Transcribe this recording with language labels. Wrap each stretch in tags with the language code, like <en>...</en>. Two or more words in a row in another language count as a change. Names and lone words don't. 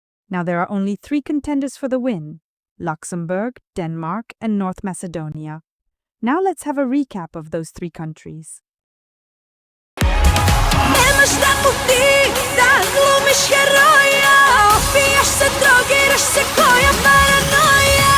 <en>Now there are only 3 contenders for the win: Luxembourg, Denmark, and North Macedonia. Now let's have a recap of those 3 countries.</en> <sr>Nemaš šta puti, da glumiš heroja. Opijaš se, drogiraš se, koja paranoja.</sr>